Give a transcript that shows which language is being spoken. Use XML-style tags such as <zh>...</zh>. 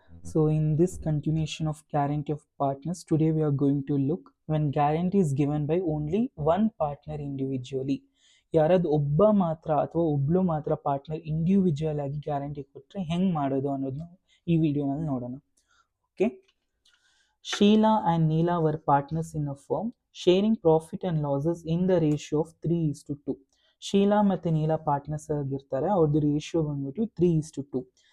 <en>So in this continuation of guarantee of partners, today we are going to look when guarantee is given by only one partner individually.</en> <kn>ಯಾರಾದ್ರು ಒಬ್ಬ ಮಾತ್ರ ಅಥವಾ ಒಬ್ಳು ಮಾತ್ರ partner individual ಆಗಿ guarantee ಕೊಟ್ಟರೆ ಹೆಂಗ್ ಮಾಡೋದು ಅನ್ನೋದನ್ನ ಈ ವಿಡಿಯೋನಲ್ಲಿ ನೋಡೋಣ. Okay.</kn> <en>Sheila and Neela were partners in a firm, sharing profit and losses in the ratio of 3:2.</en> <kn>Sheila ಮತ್ತು ನೀಲಾ ಪಾರ್ಟ್ನರ್ಸ್ ಆಗಿರ್ತಾರೆ. ಅವ್ರದ್ದು ರೇಷಿಯೋ ಬಂದ್ಬಿಟ್ಟು 3:2.</kn>